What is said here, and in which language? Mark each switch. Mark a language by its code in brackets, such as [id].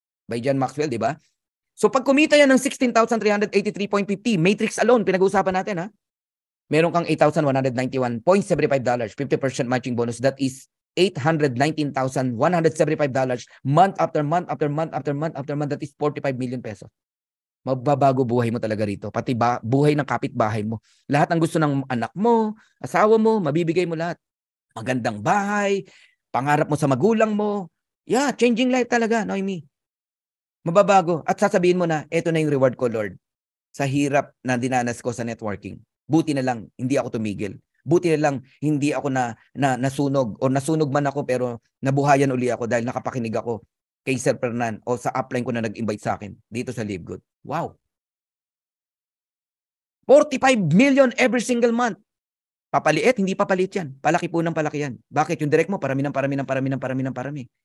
[tl] By John Maxwell, di ba? So pag kumita yan ng 16,383.50, matrix alone, pinag-uusapan natin ha. Meron kang $8,191.75, 50% matching bonus. [en] That is $819,175 month after month after month after month after month. That is 45 million pesos. [tl] Magbabago buhay mo talaga rito. Pati buhay ng kapitbahay mo. Lahat ng gusto ng anak mo, asawa mo, mabibigay mo lahat. Magandang bahay, pangarap mo sa magulang mo. [en] Yeah, changing life [tl] talaga, Noemi. Mababago. At sasabihin mo na, eto na yung reward ko, Lord. Sa hirap na dinanas ko sa networking. Buti na lang, hindi ako tumigil. Buti na lang, hindi ako nasunog. O nasunog man ako, pero nabuhayan uli ako dahil nakapakinig ako kay Sir Fernan o sa upline ko na nag-invite sa akin dito sa Live Good. Wow. 45 million every single month. Papaliit, hindi papalit yan. Palaki po ng palaki yan. Bakit? Yung direct mo, parami ng parami ng parami ng parami ng parami.